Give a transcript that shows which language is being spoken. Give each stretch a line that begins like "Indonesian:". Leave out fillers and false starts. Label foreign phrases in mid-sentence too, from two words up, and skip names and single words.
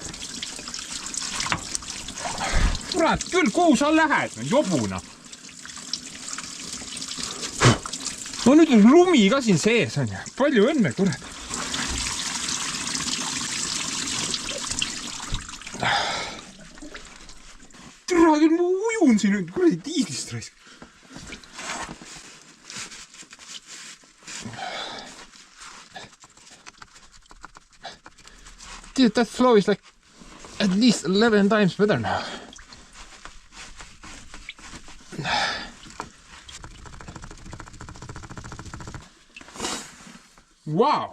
Estonian: Kurat, küll kuhu sa lähed, jobuna. No nüüd lumi ka siin sees on ju, palju õnne, kurat. Tere, küll ma ujun siin nüüd, kuradi diislist raisk.
English: Dude, that flow is like at least 11 times better now. Wow!